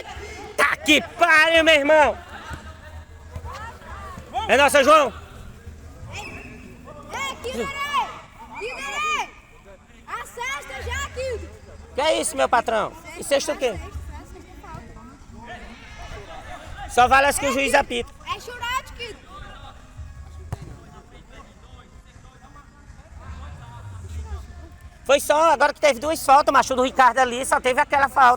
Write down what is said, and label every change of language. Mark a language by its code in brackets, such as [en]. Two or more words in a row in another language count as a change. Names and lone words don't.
[pt] Tá que pariu, meu irmão! É nossa, João! Ei, Kilderei! Kilderei! Acerta já, Kilder! Que é isso, meu patrão? E sexta o quê? Só vale as que o juiz apita. É churrasco, Kilder! Foi só, agora que teve duas faltas, macho, do Ricardo ali, só teve aquela falta.